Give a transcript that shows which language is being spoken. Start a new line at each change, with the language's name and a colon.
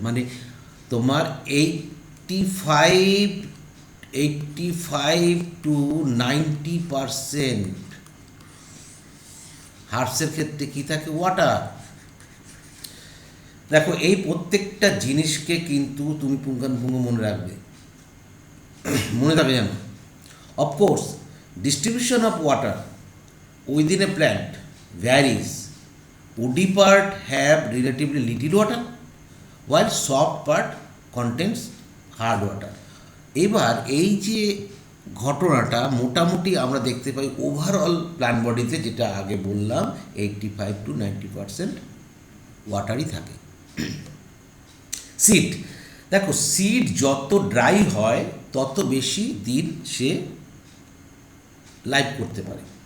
Bangla: মানে তোমার 85-90% হার্বসের ক্ষেত্রে কী থাকে? ওয়াটার। দেখো, এই প্রত্যেকটা জিনিসকে কিন্তু তুমি পুঙ্খানুপুঙ্খ মনে রাখবে, মনে থাকে যেন।
English: Of course distribution of water within a plant varies. woody part have relatively little water while soft part contains hard water.
Bangla: এবার এই যে ঘটনাটা মোটামুটি আমরা দেখতে পাই ওভারঅল প্ল্যান্ট বডিতে, যেটা আগে বললাম 85-90% ওয়াটারই থাকে। সিড, দেখো সিড যত ড্রাই হয় তত বেশি দিন সে লাইভ করতে পারে।